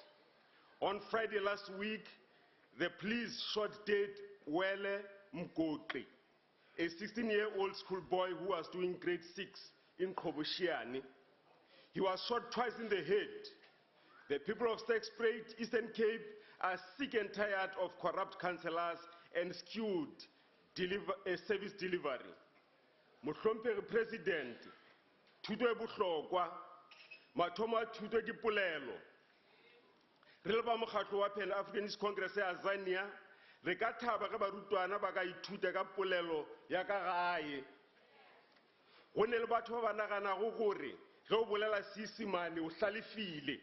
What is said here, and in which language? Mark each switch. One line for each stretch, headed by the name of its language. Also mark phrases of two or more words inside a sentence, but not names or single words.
English: On Friday last week, the police shot dead Wele Mkokri, a 16-year-old schoolboy who was doing grade 6 in Kobushiani. He was shot twice in the head. The people of Stakespruit, Eastern Cape, are sick and tired of corrupt councillors and skewed service delivery.
Northern Sotho: Mohlomphehi President, thuto e bohlokwa, mathomo a thuto ke polelo. Re le ba mokgatlo wa Pan Africanist Congress ya Azania, re ka thaba ka barutwana ba ka ithuta ka polelo ya ka gae. Go ne le batho ba naganago gore ge o bolela Seesimane o hlalefile.